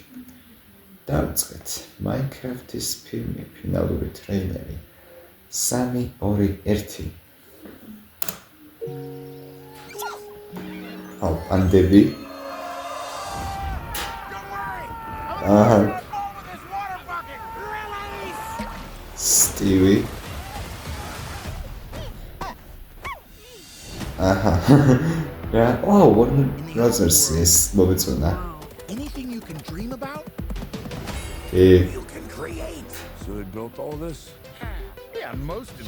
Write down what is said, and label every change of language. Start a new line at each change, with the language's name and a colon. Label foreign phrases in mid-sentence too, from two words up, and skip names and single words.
Georgian: დავიწყეთ Minecraft-ის ფილმი ფინალური ტრეილერი 3, 2, 1. პანდები. სტივი.
English: Warner Brothers is მომეწონა. Anything you can dream about? You can create. So they built all this? Yeah, most of